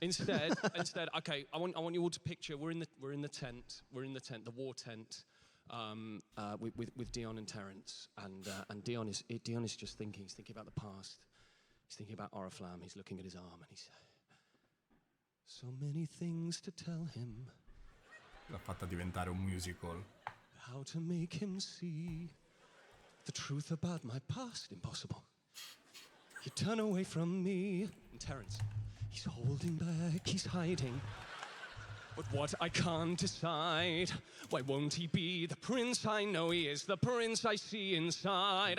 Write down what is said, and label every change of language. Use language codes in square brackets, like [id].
[en] Instead, okay, I want you all to picture we're in the tent, the war tent, with Dion and Terrence, and Dion is just thinking. He's thinking about the past. He's thinking about Oriflamme. He's looking at his arm, and he's so many things to tell him. [it] L'ha fatta diventare un musical. [en] How to make him see the truth about my past? Impossible. You turn away from me. And Terrence, he's holding back, he's hiding. But what I can't decide, why won't he be the prince I know he is, the prince I see inside?